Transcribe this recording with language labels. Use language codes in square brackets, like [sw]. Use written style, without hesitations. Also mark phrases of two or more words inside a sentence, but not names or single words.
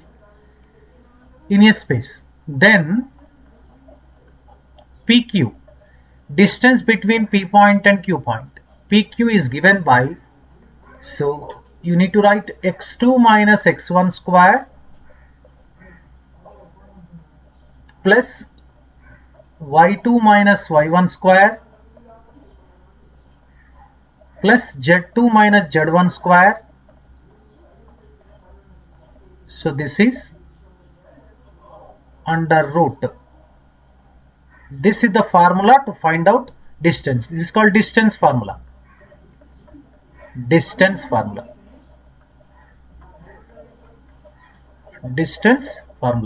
[en] In a space, then PQ, distance between P point and Q point, PQ is given by, so you need to write x2 minus x1 square plus y2 minus y1 square plus z2 minus z1 square. So this is under root. This is the formula to find out distance. This is called distance formula. Distance formula. Distance formula.